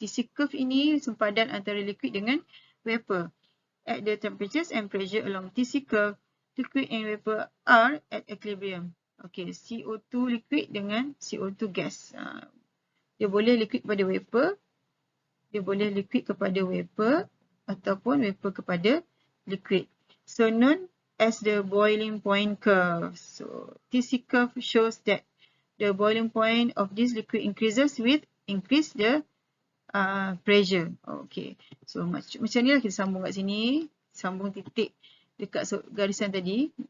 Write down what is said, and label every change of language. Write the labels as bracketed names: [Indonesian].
[Malay] TC curve ini sempadan antara liquid dengan vapor. [English] At the temperatures and pressure along TC curve, liquid and vapor are at equilibrium. [Malay] Okay, CO2 liquid dengan CO2 gas. Dia boleh liquid kepada vapor, dia boleh liquid kepada vapor, ataupun vapor kepada liquid. [English] So, known as the boiling point curve. So, TC curve shows that the boiling point of this liquid increases with increase the pressure. [Malay] Okay, so macam ni lah kita sambung kat sini. Sambung titik dekat garisan tadi.